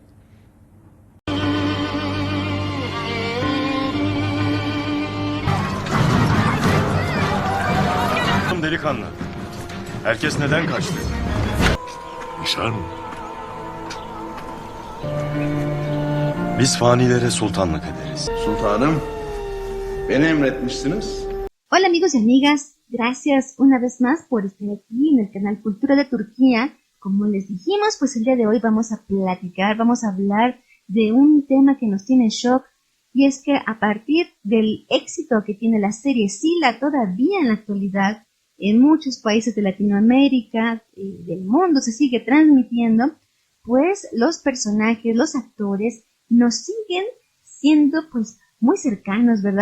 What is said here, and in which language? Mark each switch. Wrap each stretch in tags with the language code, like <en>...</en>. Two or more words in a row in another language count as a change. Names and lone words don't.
<tr>Delikanlı. Herkes neden kaçtı? İnsan Biz fanilere sultanlık ederiz. Sultanım, beni emretmişsiniz.</tr> <es>Hola amigos y amigas, gracias una vez más por estar aquí en el canal Cultura de Turquía. Como les dijimos, pues el día de hoy vamos a platicar, vamos a hablar de un tema que nos tiene en shock, y es que a partir del éxito que tiene la serie Sila todavía en la actualidad, en muchos países de Latinoamérica, del mundo se sigue transmitiendo, pues los personajes, los actores nos siguen siendo pues muy cercanos, ¿verdad?</es>